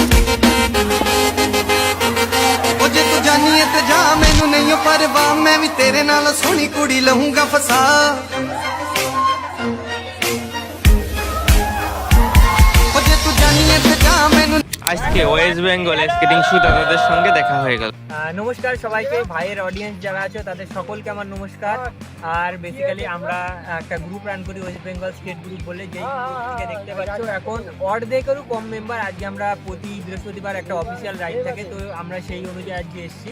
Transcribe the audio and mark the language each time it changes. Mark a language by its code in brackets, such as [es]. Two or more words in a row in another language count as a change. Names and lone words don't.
[pa] ਉਹ ਜੇ ਤੂੰ ਜਾਨੀਏ ਤੇ ਜਾ ਮੈਨੂੰ ਨਹੀਂ ਪਰਵਾਹ ਮੈਂ ਵੀ ਤੇਰੇ ਨਾਲ ਸੋਹਣੀ ਕੁੜੀ ਲਹੂੰਗਾ ਫਸਾ ਉਹ ਜੇ ਤੂੰ ਜਾਨੀਏ ਤੇ ਜਾ ਮੈਨੂੰ [bn] আজকে ওয়েস্ট বেঙ্গল [en] skating shooters [bn] সঙ্গে দেখা হয়ে গেল। নমস্কার সবাইকে, ভাইয়ের অডিয়েন্স যারা আছে তাদের সকলকে আমার নমস্কার। আর বেসিক্যালি আমরা একটা [en] group run [bn] করি ওয়েস্ট বেঙ্গল স্কেট গ্রুপ বলে, যেই গ্রুপ থেকে দেখতে পাচ্ছ এখন অর্ধেকেরও কম মেম্বার। আজকে আমরা প্রতি বৃহস্পতিবার একটা [en] official ride [bn] থাকে, তো আমরা সেই অনুযায়ী আজকে এসেছি।